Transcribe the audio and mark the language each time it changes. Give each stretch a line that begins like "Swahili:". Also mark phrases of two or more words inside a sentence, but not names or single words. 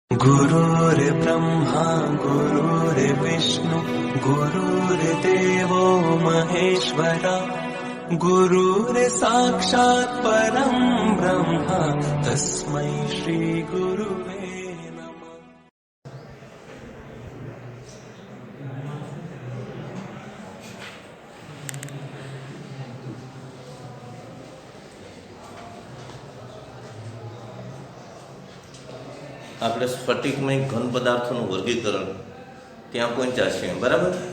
Sanskrit: गुरुर्ब्रह्मा गुरुर्विष्णु गुरुर्देवो महेश्वरा गुरुर्साक्षात् परं ब्रह्म तस्मै श्री गुरुवे नमः।
Gujarati: આપણે સ્ફટિકમય ઘન પદાર્થોનું વર્ગીકરણ ત્યાં પહોંચ્યા છીએ, બરાબર?